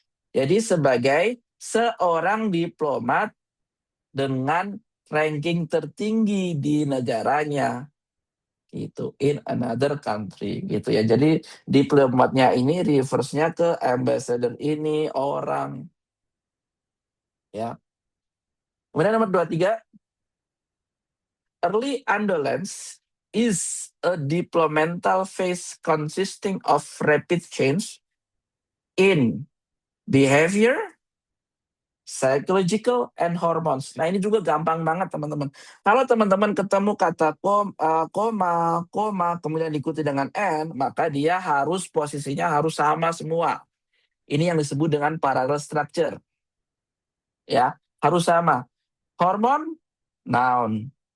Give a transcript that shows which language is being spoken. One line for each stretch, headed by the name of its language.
Indonesian: Jadi sebagai seorang diplomat dengan ranking tertinggi di negaranya, gitu,
English: in another country,
Indonesian: gitu ya. Jadi diplomatnya ini reverse-nya ke ambassador ini orang, ya.
English: Kemudian nomor 23, early indolence is a developmental phase consisting of rapid change in behavior, psychological, and hormones.
Indonesian: Nah, ini juga gampang banget, teman-teman. Kalau teman-teman ketemu kata koma, kemudian diikuti dengan n, maka dia harus posisinya harus sama semua. Ini yang disebut dengan
English: parallel structure.
Indonesian: Ya, harus sama. Hormon, noun.